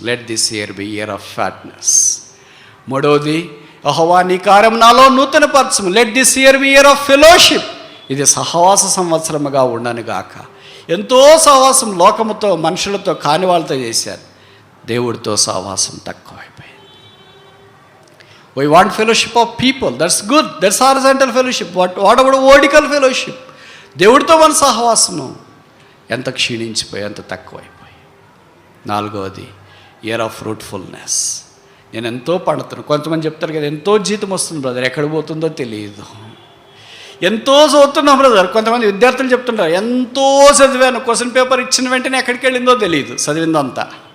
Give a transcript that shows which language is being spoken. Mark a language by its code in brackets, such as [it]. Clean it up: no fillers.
[en] Let this year be year of fatness. [te] మూడవది, యెహోవా నీ కార్యం నాలో నూతనపరచుము. [en] Let this year be year of fellowship. [te] ఇది సహవాస సంవత్సరముగా ఉండను గాక. ఎంతో సహవాసం లోకముతో మనుషులతో కాని వాళ్ళతో చేశారు, దేవుడితో సహవాసం తక్కువైపోయింది. [en] We want fellowship of people, that's good, that's horizontal fellowship. What about vertical fellowship? [te] దేవుడితో మన సహవాసము ఎంత క్షీణించిపోయి, ఎంత తక్కువైపోయి. నాలుగవది, [en] Year of fruitfulness. [te] నేను ఎంతో పండుతున్నాను. కొంతమంది చెప్తారు కదా, ఎంతో జీతం వస్తుంది బ్రదర్, ఎక్కడికి పోతుందో తెలియదు. ఎంతో చదువుతున్నాం బ్రదర్. కొంతమంది విద్యార్థులు చెప్తుంటారు, ఎంతో చదివాను, క్వశ్చన్ పేపర్ ఇచ్చిన వెంటనే ఎక్కడికి వెళ్ళిందో తెలియదు చదివిందంతా.